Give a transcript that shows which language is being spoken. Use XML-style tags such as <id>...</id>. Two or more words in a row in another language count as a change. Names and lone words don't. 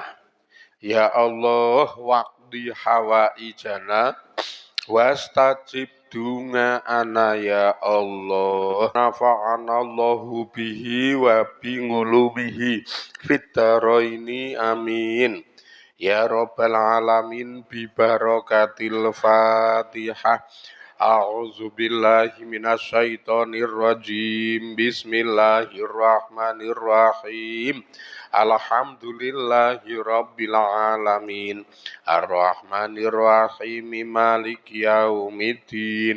<ar>يا الله واقض حوائجنا واستجب عنا يا الله. نفعنا الله به وبعلومه في الدارين آمين. يا رب العالمين ببركة الفاتحة. أعوذ بالله من الشيطان الرجيم. بسم الله الرحمن الرحيم. الحمد لله رب العالمين. الرحمن الرحيم. مالك يوم الدين.</ar>